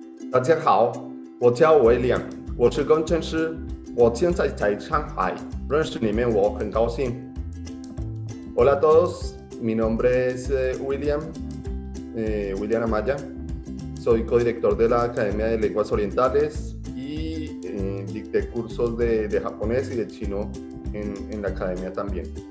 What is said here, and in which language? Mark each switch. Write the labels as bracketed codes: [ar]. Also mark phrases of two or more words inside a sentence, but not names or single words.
[zh] 大家好，我叫威廉，我是工程师，我现在在上海，认识你们我很高兴。 [es] Hola a todos, mi nombre es William Amaya, soy codirector de la Academia de Lenguas Orientales y dicté cursos de japonés y de chino en la academia también.